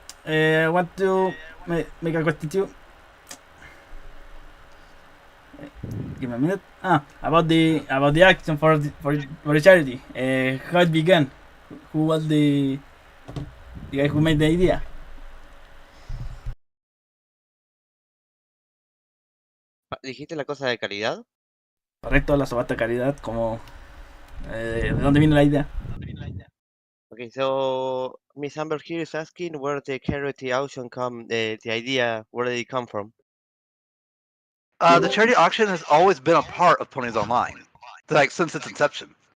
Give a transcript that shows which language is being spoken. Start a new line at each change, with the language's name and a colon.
English: I want to make a question too. Give me a minute. About the action for the charity. How it began? Who was the guy who made the idea?
Spanish: ¿Dijiste la cosa de caridad? Correcto, la sobata caridad. Como ¿de dónde viene la idea?
English: Okay, so Miss Amber here is asking where the charity auction the idea, where did it come from? The charity auction has always been a part of Ponies Online, like since its inception.